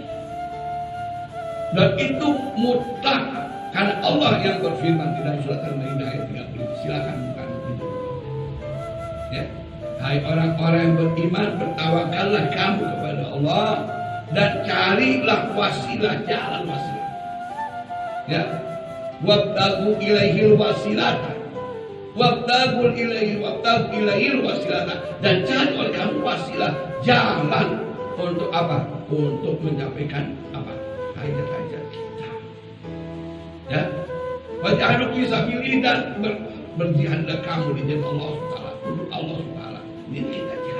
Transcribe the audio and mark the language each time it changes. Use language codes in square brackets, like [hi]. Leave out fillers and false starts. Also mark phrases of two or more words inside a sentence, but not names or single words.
[id] Dan itu mutlak, karena Allah yang berfirman di dalam surat Al-Maidah ayat 30. Silakan bukan itu. Ya, hai orang-orang yang beriman, bertawakallah kamu kepada Allah dan carilah wasilah, jalan wasilah. Ya, [ar] وابتغوا إليه الوسيلة، وابتغوا إليه الوسيلة, [id] dan cari oleh kamu wasilah, jalan untuk apa? Untuk menyampaikan apa? Hajat-hajat kita. Ya, [ar] وجاهدوا في سبيل الله, [id] dan berjihadlah kamu di jalan Allah Subhanahu, untuk Allah Subhanahu. Ini kita jihad.